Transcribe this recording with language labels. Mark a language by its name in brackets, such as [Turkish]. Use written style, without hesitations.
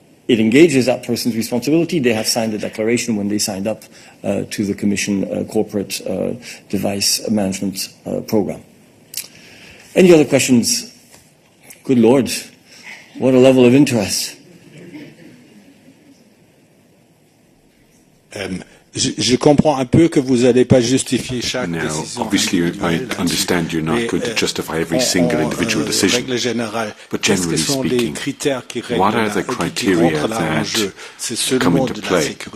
[English] It engages that person's responsibility. They have signed a declaration when they signed up to the Commission corporate device management program. Any other questions? Good Lord, what a level of interest. [French] Je comprends un peu que vous n'allez pas justifier chaque décision. [English] Obviously, I understand you're not going to justify every single individual decision. But generally speaking, what are the criteria that come into play?